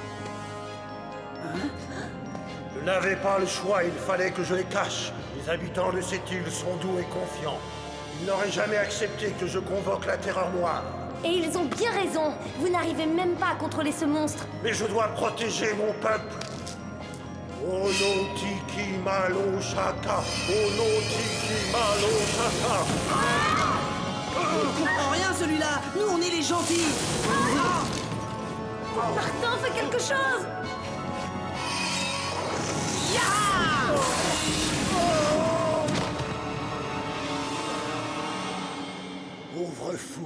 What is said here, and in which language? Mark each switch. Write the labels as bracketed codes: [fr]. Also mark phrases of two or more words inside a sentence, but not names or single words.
[fr] Je n'avais pas le choix, il fallait que je les cache. Les habitants de cette île sont doux et confiants. Ils n'auraient jamais accepté que je convoque la terreur noire. Et ils ont bien raison. Vous n'arrivez même pas à contrôler ce monstre. Mais je dois protéger mon peuple. Ono tiki malo shaka. Ono tiki malo shaka. Il comprend rien, celui-là. Nous, on est les gentils. Martin, fais quelque chose. Pauvre fou.